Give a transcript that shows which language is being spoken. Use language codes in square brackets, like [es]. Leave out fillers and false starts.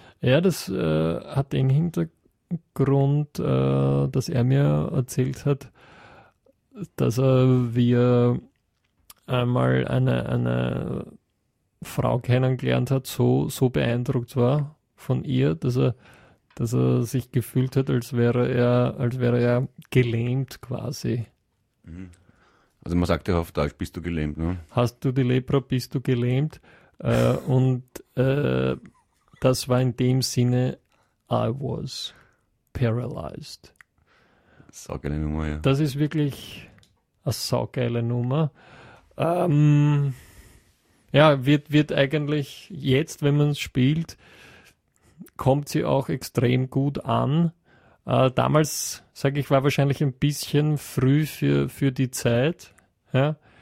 [de] Ja, das hat den Hintergrund, dass er mir erzählt hat, dass er wir einmal eine Frau kennengelernt hat, so beeindruckt war von ihr, dass er sich gefühlt hat, als wäre er gelähmt quasi. Also man sagt ja auf Deutsch, bist du gelähmt, ne? Hast du die Lepra, bist du gelähmt? das war in dem Sinne, [en] I was paralyzed. [de] Saugeile Nummer, ja. Das ist wirklich eine saugeile Nummer. Wird eigentlich jetzt, wenn man es spielt, kommt sie auch extrem gut an. Damals, sage ich, war wahrscheinlich ein bisschen früh für die Zeit. Ja?